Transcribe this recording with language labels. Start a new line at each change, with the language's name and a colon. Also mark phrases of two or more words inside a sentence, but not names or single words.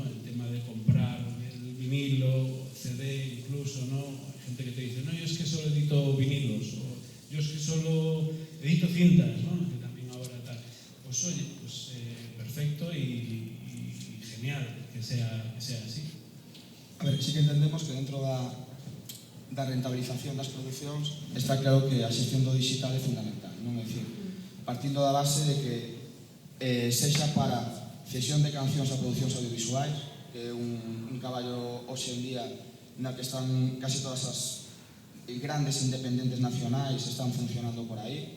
Spanish: El tema de comprar el vinilo, CD incluso, ¿no? Hay gente que te dice, no, yo es que solo edito vinilos, o yo es que solo edito cintas, ¿no? Que también ahora tal. Pues oye, pues perfecto y genial que sea así.
Galician: A ver, sí que entendemos que dentro da rentabilización das producións está claro que a xestión do digital é fundamental, non? É dicir, partindo da base de que sexa para cesión de cancións a producións audiovisuais, que é un caballo hoxe en día na que están casi todas as grandes independentes nacionais están funcionando por aí.